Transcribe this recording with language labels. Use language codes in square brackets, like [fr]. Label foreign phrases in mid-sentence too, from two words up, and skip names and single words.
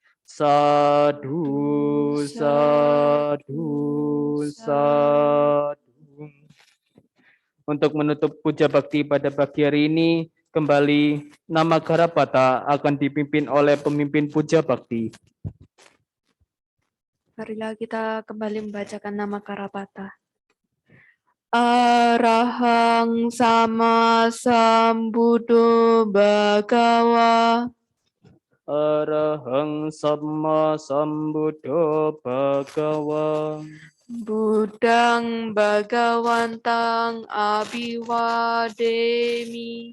[pi] Sadu, sadu, sadu. [id] Untuk menutup puja bakti pada pagi hari ini, kembali nama Garapata akan dipimpin oleh pemimpin puja bakti. Marilah kita kembali membacakan nama Karapata. [pi] Arahang sama sambuddho bhagawa. Arahang sama sambuddho bhagawa. Buddhang bhagawantang abhiwademi.